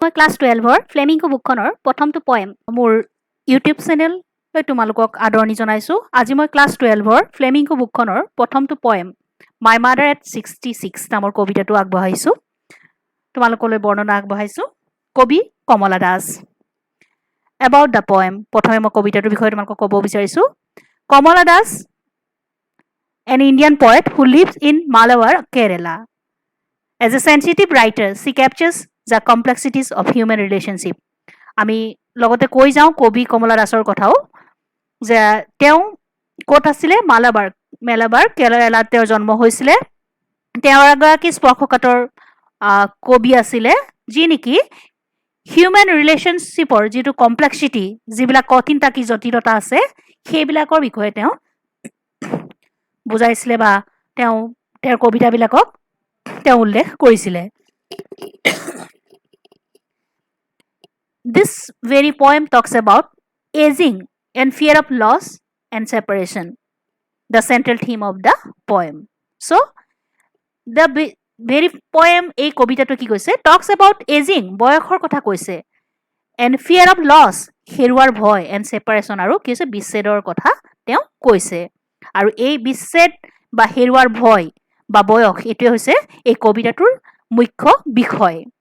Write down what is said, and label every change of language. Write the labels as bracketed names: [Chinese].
[Assamese] মই class 12ৰ flamingo বুকখনৰ প্ৰথমটো poem মোৰ ইউটিউব চেনেললৈ তোমালোকক আদৰণি জনাইছোঁ। আজি মই ক্লাছ 12ৰ ফ্লেমিংগো বুকখনৰ প্ৰথমটো পয়েম মাই মাদাৰ এট 66 নামৰ কবিতাটো আগবঢ়াইছোঁ, তোমালোকলৈ বৰ্ণনা আগবঢ়াইছোঁ। কবি কমলা দাস। এবাউট দ্য পয়েম, প্ৰথমে মই কবিতাটোৰ বিষয়ে তোমালোকক ক'ব বিচাৰিছোঁ। [English] Kamala Das, an Indian poet who lives in Malabar, Kerala. As a sensitive writer, she captures the complexities of human relationship. [Assamese] আমি লগতে কৈ যাওঁ কবি কমলা দাসৰ কথাও, যে তেওঁ ক'ত আছিলে? মালাবাৰ কেৰালাত তেওঁৰ জন্ম হৈছিলে। তেওঁ এগৰাকী স্পৰ্শকাতৰ কবি আছিলে, যি নেকি হিউমেন ৰিলেশ্যনশ্বিপৰ যিটো কমপ্লেক্সিটি, যিবিলাক কঠিনতা জটিলতা আছে, সেইবিলাকৰ বিষয়ে তেওঁ বুজাইছিলে বা তেওঁৰ কবিতাবিলাকক তেওঁ উল্লেখ কৰিছিলে। [English] This very poem talks about aging and fear of loss and separation, the central theme of the poem. So, the very poem, [Assamese] এই কবিতাটো কি কৈছে? [English] Talks about aging, [Assamese] বয়সৰ কথা কৈছে, [English] and fear of loss, [Assamese] হেৰুৱাৰ ভয়, [English] and separation, [Assamese] আৰু কি হৈছে বিচ্ছেদৰ কথা তেওঁ কৈছে। আৰু এই বিচ্ছেদ বা হেৰুৱাৰ ভয় বা বয়স, এইটোৱে হৈছে এই কবিতাটোৰ মুখ্য বিষয়।